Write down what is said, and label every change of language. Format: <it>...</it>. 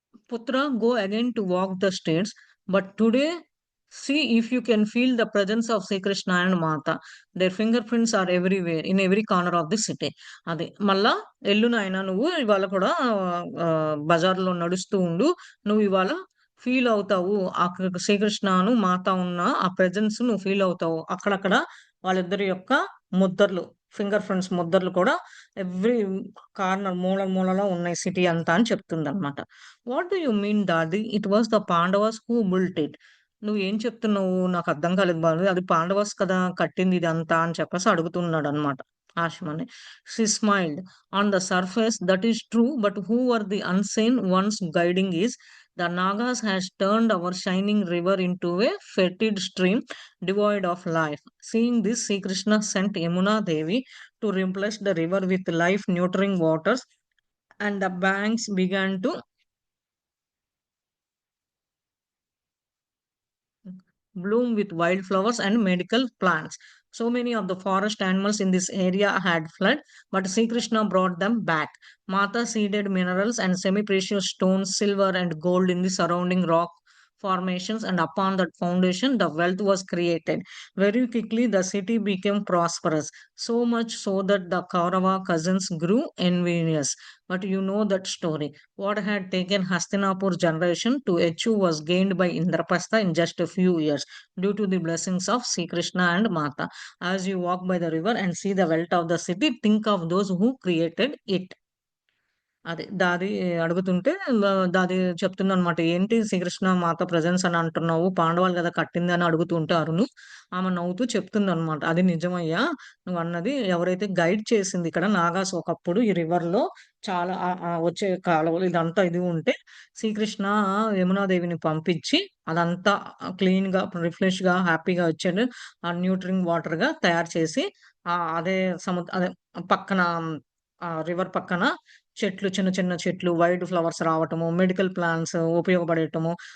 <en>Putra, go again to walk the streets, but today see if you can feel the presence of Sri Krishna and Mata. Their fingerprints are everywhere, in every corner of the city.</en> <te>అది. మళ్ళా ఎళ్ళు నాయనా నువ్వు ఇవాళ కూడా బజార్‌లో నడుస్తూ ఉండు. నువ్వు ఇవాళ ఫీల్ అవుతావు. అక్కడ శ్రీకృష్ణను, మాత ఉన్న ఆ ప్రెజెన్స్ నువ్వు ఫీల్ అవుతావు. అక్కడక్కడ వాళ్ళిద్దరి యొక్క ముద్దర్లు, ఫింగర్ ప్రింట్స్ ముద్దర్లు కూడా ఎవ్రి కార్నర్ మూలలో ఉన్నాయి సిటీ అంతా అని చెప్తుందన్నమాట.</te> <en>What do you mean daddy? It was the Pandavas who built it.</en> <te>నువ్వేం చెప్తున్నావు? నాకర్థం కాలేదు బాలు. అది పాండవాస్ కదా కట్టింది ఇదంతా అని చెప్పేసి అడుగుతున్నాడన్నమాట ఆషిమని.</te> <en>She smiled. On the surface that is true. But who are the unseen ones guiding is the Nagas has turned our shining river into a fetid stream devoid of life. Seeing this, Sri Krishna sent Yamuna Devi to replace the river with life nurturing waters, and the banks began to bloom with wildflowers and medical plants. So many of the forest animals in this area had fled, but Sri Krishna brought them back. Mata seeded minerals and semi-precious stones, silver and gold in the surrounding rock formations, and upon that foundation the wealth was created. Very quickly the city became prosperous, so much so that the Kaurava cousins grew envious. But you know that story. What had taken Hastinapur generation to achieve was gained by Indraprastha in just a few years due to the blessings of Sri Krishna and Mata. As you walk by the river and see the wealth of the city, think of those who created it.</en> <te>అదే దాది అడుగుతుంటే దాది చెప్తుందనమాట. "ఏంటి శ్రీకృష్ణ మాత presence అని అంటున్నావు. పాండవులు గదా కట్టింది" అని అడుగుతూ ఉంటే అరుణు, ఆమె నవ్వుతూ చెప్తుందనమాట. "అది నిజమయ్యా నువ్వన్నది. ఎవరైతే గైడ్ చేసింది ఇక్కడ నాగాస్ ఒకప్పుడు ఈ రివర్‌లో చాలా వచ్చే కాలువలు ఇదంతా ఇది ఉంటే శ్రీకృష్ణ యమునాదేవిని పంపించి అదంతా క్లీన్‌గా, రిఫ్రెష్‌గా, హ్యాపీగా వచ్చేను న్యూట్రింగ్ వాటర్‌గా తయారు చేసి అదే అదే పక్కన రివర్ పక్కన చెట్లు చిన్న చిన్న చెట్లు, వైట్ ఫ్లవర్స్ రావటము, మెడికల్ ప్లాంట్స్ ఉపయోగపడేయటము.</te>